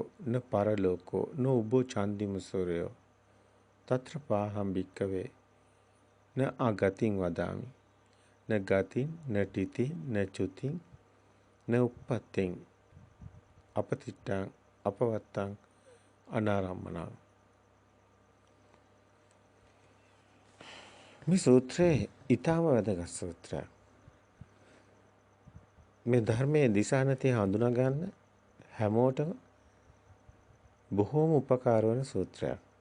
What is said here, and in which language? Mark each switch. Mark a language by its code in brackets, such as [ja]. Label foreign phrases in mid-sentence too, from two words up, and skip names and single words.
[pi] න පරලෝකෝ න උබ්බෝ චන්දිම සූර්යෝ තත්‍ර පාහම් භික්ඛවේ න ආගතින් වදාමි න ගතින් න ටිති න චුතින් න උප්පත්තිං අපතිට්ඨං අපවත්තං අනාරම්මනං. [si] මේ සූත්‍රයේ ඊටම වැදගත් සූත්‍රයක්. මේ ධර්මයේ දිශානතිය හඳුනා ගන්න හැමෝටම බොහෝම උපකාර වන සූත්‍රයක්.